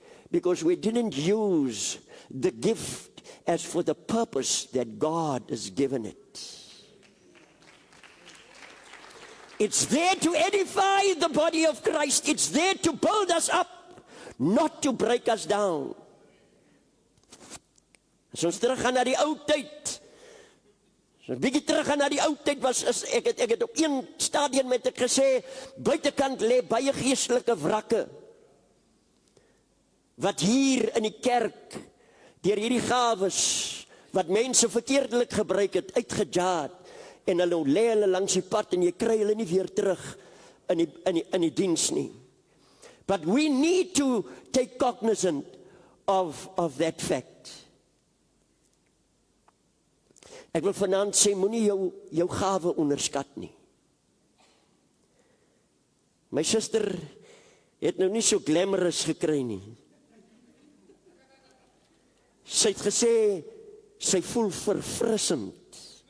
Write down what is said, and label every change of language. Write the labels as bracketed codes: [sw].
[en] Because we didn't use the gift as for the purpose that God has given it. It's there to edify the body of Christ. It's there to build us up, not to break us down. [af] As ons terug gaan na die ou tyd, so 'n bietjie terug gaan na die ou tyd ek het op een stadium met ek gesê, buitekant lê baie geestelike wrakke, wat hier in die kerk, deur hierdie gawes, wat mense verkeerdelik gebruik het, uitgejaag, en hulle lê hulle langs die pad, en jy kry hulle nie weer terug in die diens nie. [en] But we need to take cognizance of that fact. [af] Ek wil vanaand sê, moenie jou gawe onderskat nie. My suster het nou nie so glamorous gekry nie. Sy het gesê, sy voel verfrissend.